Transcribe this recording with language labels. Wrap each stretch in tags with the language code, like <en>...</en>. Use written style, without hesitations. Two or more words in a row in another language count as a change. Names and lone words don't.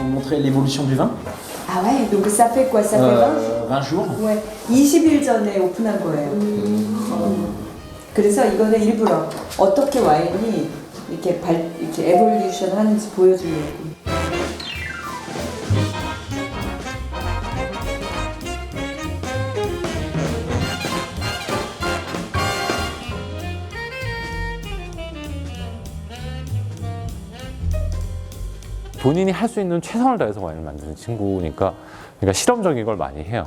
<fr>montrer l'évolution du vin. Ah ouais, donc ça fait quoi? Ça fait 20 jours. Ouais,</fr> <ko>20일 전에 오픈한 거예요. 그래서 이거는 일부러 어떻게 와인이 이렇게 에볼루션 하는지 보여주려고. 본인이 할 수 있는 최선을 다해서 와인을 만드는 친구니까 그러니까 실험적인 걸 많이 해요.</ko>